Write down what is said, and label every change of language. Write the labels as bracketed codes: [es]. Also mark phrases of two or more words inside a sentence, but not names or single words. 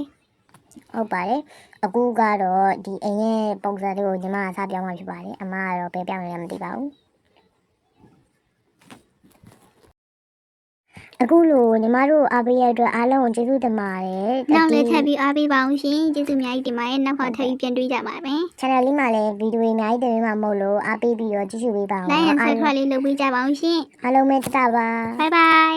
[my] ဟုတ်ပါတယ်အခုကတော့ဒီအိမ်ရဲ့ပုံစံလေးကိုညီမကစပြောင်းမှဖြစ်ပါတယ်အမကတော့ဘယ်ပြောင်းလဲမသိပါဘူးအခုလိုညီမတို့အားပေးရတဲ့အတွက်အားလုံးကိုကျေးဇူးတင်ပါတယ် ။နောက်လည်းထပ်ပြီးအားပေးပါအောင်ရှင်။ကျေးဇူးအများကြီးတင်ပါတယ်။နောက်ခါထပ်ပြီးပြန်တွေ့ကြပါမယ် channel လေးမှာလည်းဗီဒီယိုတွေအများကြီးတင်ပေးမှာမဟုတ်လို့အားပေးပြီးတော့ကြည့်ရှုပေးပါဦး ။ [en] Like and subscribe [my] လေးလုပ်ပေးကြပါအောင်ရှင် အားလုံးပဲတတပါ [en] ။ Bye bye